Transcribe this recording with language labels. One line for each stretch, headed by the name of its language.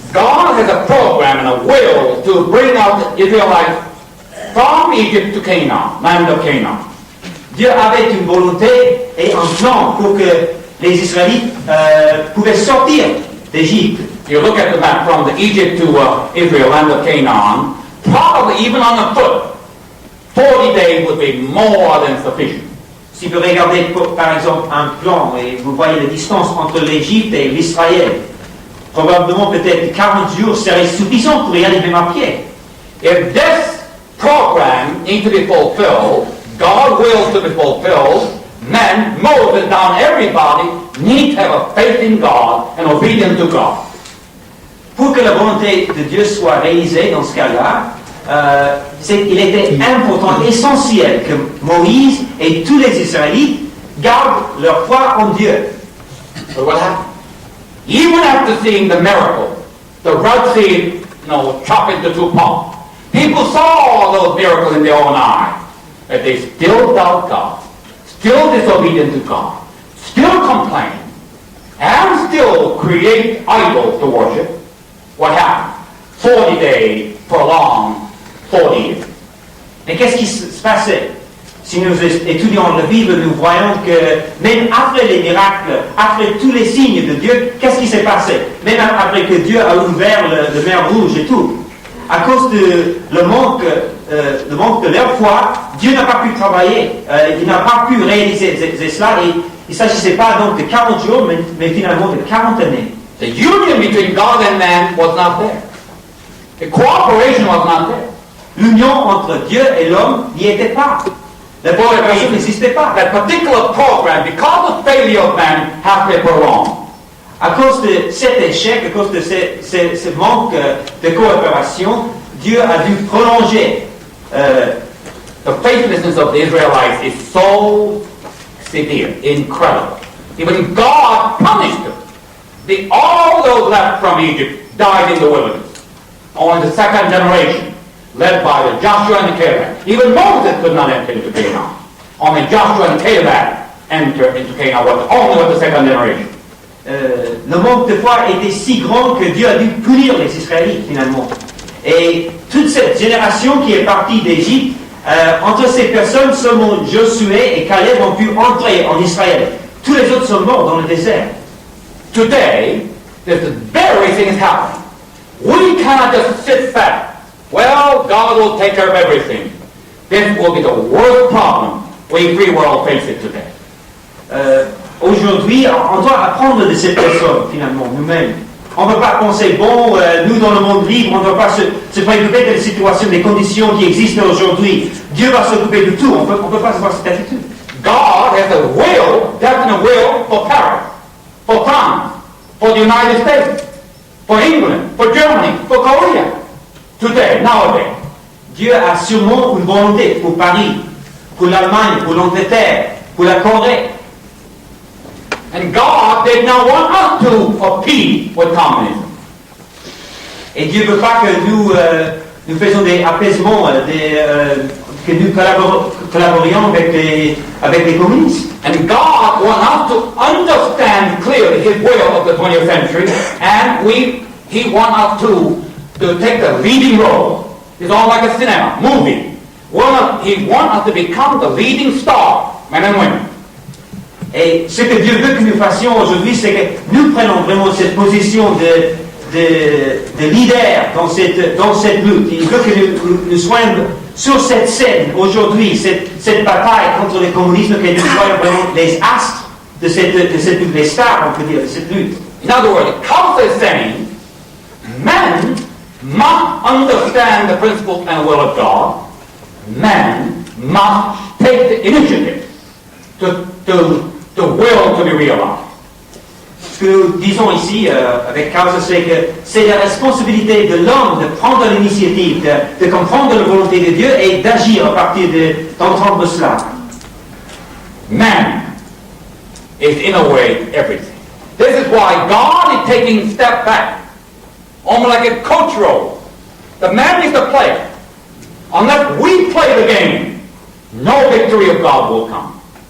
English: God has a program and a will to bring out the Israelites from Egypt to Canaan, land of Canaan.
French: Dieu avait une volonté et un plan pour que les Israélites pouvaient sortir d'Égypte.
English: You look at the map from the Egypt to Israel, land of Canaan, probably even on foot, 40 days would be more than sufficient.
French: Si vous regardez par exemple un plan et vous voyez la distance entre l'Égypte et l'Israël, probablement peut-être 40 jours seraient suffisants pour y aller même à pied.
English: If this program needs to be fulfilled, God's will to be fulfilled, men, Moses, down everybody, need to have a faith in God and obedience to God.
French: Pour que la volonté de Dieu soit réalisée dans ce cas-là, il était important, essentiel que Moïse et tous les Israélites gardent leur foi en Dieu.
English: But what happened? Even after seeing the miracle, the Red Sea, chopped into two parts, people saw those miracles in their own eyes, but they still doubt God, still disobedient to God, still complain, and still create idols to worship. What happened? 40 days prolonged 40 years.
French: Mais qu'est-ce qui se passait? Si nous étudions la Bible, nous voyons que même après les miracles, après tous les signes de Dieu, qu'est-ce qui s'est passé? Même après que Dieu a ouvert le mer Rouge et tout, à cause de le manque de leur foi, Dieu n'a pas pu travailler, il n'a pas pu réaliser cela, et il ne s'agissait pas donc de 40 jours, mais finalement de 40 années.
English: The union between God and man was not there. The cooperation was not there.
French: L'union entre Dieu et l'homme n'y était pas. La coopération n'existait pas.
English: That particular program, because of failure of man, has been prolonged.
French: À cause de cet échec, à cause de ce manque de coopération, Dieu a dû prolonger.
English: The faithlessness of the Israelites is so severe, incredible. Even God punished them. All those left from Egypt died in the wilderness. Only the second generation, led by the Joshua and Caleb. Even Moses could not enter into Canaan. Only Joshua and Caleb entered into Canaan, only with the second generation.
French: Le manque de foi était si grand que Dieu a dû punir les Israélites finalement. Et toute cette génération qui est partie d'Égypte, entre ces personnes, seulement Josué et Caleb ont pu entrer en Israël. Tous les autres sont morts dans le désert.
English: Today, this very thing is happening. We cannot just sit back. Well, God will take care of everything. This will be the worst problem We free world face it today.
French: Aujourd'hui, on doit apprendre de cette personne, finalement, nous-mêmes. On ne peut pas penser, bon, nous dans le monde libre, on ne doit pas se préoccuper des situations, des conditions qui existent aujourd'hui. Dieu va s'occuper de tout. On peut pas avoir cette attitude.
English: God has a will, definite will for Paris, for France, for the United States, for England, for Germany, for Korea. Today, nowadays.
French: Dieu a sûrement une volonté pour Paris, pour l'Allemagne, pour l'Angleterre, pour la Corée.
English: And God did not want us to appease with communism.
French: Et Dieu ne veut pas que nous faisions des apaisements, que nous collaborions avec les communistes.
English: And God wants us to understand clearly His will of the 20th century, and He wants us to take the leading role. It's all like a cinema, movie. He wants us to become the leading star, men and women.
French: Et ce que Dieu veut que nous fassions aujourd'hui, c'est que nous prenons vraiment cette position de leader dans cette lutte. Il veut que nous soyons sur cette scène aujourd'hui, cette bataille contre le communisme, que nous soyons vraiment les astres de cette lutte, les stars, on peut dire, de cette lutte.
English: In other words, Causa is saying, men must understand the principles and will of God. Men must take the initiative to will to be realized.
French: Ce que nous disons ici avec Causa, c'est que c'est la responsabilité de l'homme de prendre l'initiative, de comprendre la volonté de Dieu et d'agir à partir d'entendre cela.
English: Man is in a way everything. This is why God is taking a step back, almost like a coach role. The man is the player. Unless we play the game, no victory of God will come.